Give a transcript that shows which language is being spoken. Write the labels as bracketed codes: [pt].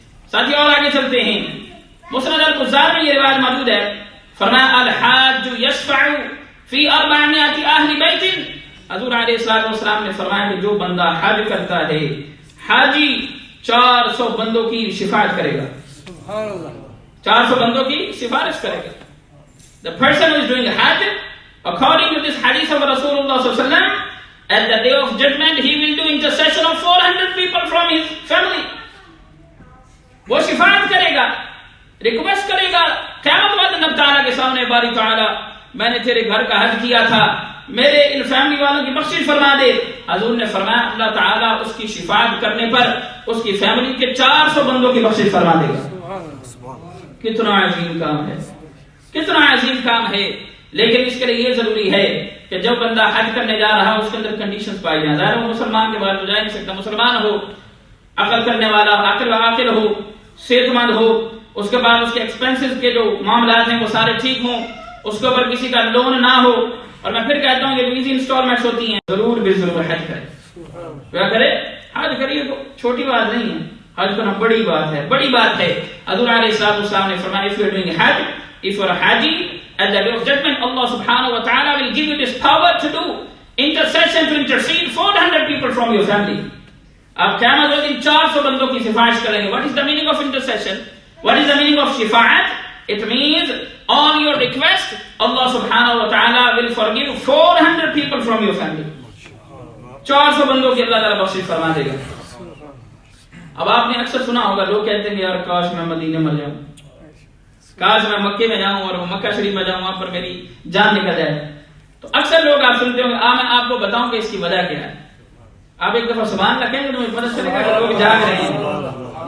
[ur] ساتھی اور آگے چلتے ہیں, مسند البزار میں یہ روایت موجود ہے, فرمایا [ar] الحاج یشفع فی 400 اہل بیت. [ur] حضور علیہ السلام نے فرمایا کہ جو بندہ حج کرتا ہے, حاجی 400 بندوں کی شفاعت کرے گا. سبحان اللہ, 400 بندوں کی سفارش کرے گا. [en] The person who is doing Hajj, according to this hadith of Rasulullah sallallahu alaihi wasallam, at the day of judgment he will do intercession of 400 people from his family. [ur] وہ شفاعت کرے گا, ریکویسٹ کرے گا قیامت والے رب تعالیٰ کے سامنے, باری تعالیٰ میں نے تیرے گھر کا حج کیا تھا, میرے ان فیملی والوں کی بخشش فرما دے. حضور نے فرمایا اللہ تعالیٰ اس کی شفاعت کرنے پر اس کی فیملی کے 400 بندوں کی بخشش فرما دے گا. کتنا عظیم کام ہے, کتنا عظیم کام ہے. لیکن اس کے لیے یہ ضروری ہے کہ جب بندہ حج کرنے جا رہا ہے اس کے اندر کنڈیشنز پائی جائیں. ظاہر وہ مسلمان کے بعد تو جا نہیں سکتا, مسلمان ہو, عقل کرنے والا, عاقل ہو, صحت مند ہو, اس کے بعد اس کے ایکسپینسز کے جو معاملات ہیں وہ سارے ٹھیک ہوں, اس کے اوپر کسی کا لون نہ ہو. اور میں پھر کہتا ہوں یہ [en] easy instalments [ur] ہوتی ہیں, ضرور بھی ضرور حج کرے. کیا کرے؟ حج کریے. تو چھوٹی بات نہیں ہے, حج کرنا بڑی بات ہے, بڑی بات ہے. حضور علیہ السلام نے فرمایا [en] if you are doing Hajj, if you are Haji, at the day of judgment Allah subhanahu wa ta'ala will give you this power to do intercession, to intercede 400 people from your family. [ur] آپ قیامت والے دن 400 بندوں کی سفارش کریں گے. [en] What is the meaning of intercession? What is the meaning of شفاعت? It means on your request Allah subhanahu wa ta'ala will forgive 400 people from your family. [ur] 400 بندوں کی اللہ تعالیٰ بخشش فرما دے گا. اب آپ نے اکثر سنا ہوگا لوگ کہتے ہیں یار کاش میں مدینے میں جاؤں, کاش میں مکے میں جاؤں اور مکہ شریف میں جاؤں, وہاں پر میری جان نکل جائے. تو اکثر لوگ آپ سنتے ہوں گے, میں آپ کو بتاؤں کہ اس کی وجہ کیا ہے. آپ ایک دفعہ سبحان اللہ کہیں گے تو پتہ چلے گا کہ لوگ جاگ رہے ہیں.